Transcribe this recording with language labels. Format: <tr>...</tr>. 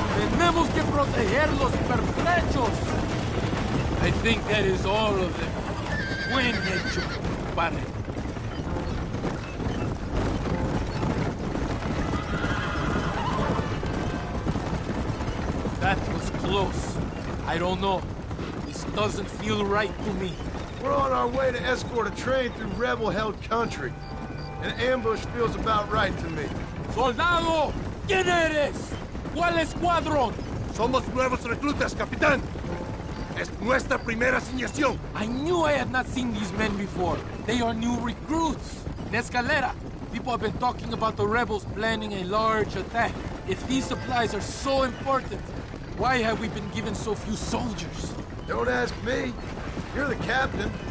<es>Tenemos que proteger los pertrechos.</es> <en>I think that is all of them.</en> <es>Buen hecho, padre.</es> <en>That was close. I don't know. This doesn't feel right to me. We're on our way to escort a train through rebel-held country. An ambush feels about right to me.</en> <es>¡Soldado! ¿Quién eres? ¿Cuál escuadrón? Somos nuevos reclutas, capitán. Es nuestra primera asignación.</es> <en>I knew I had not seen these men before. They are new recruits. In Escalera, people have been talking about the rebels planning a large attack. If these supplies are so important, why have we been given so few soldiers? Don't ask me. You're the captain.</en>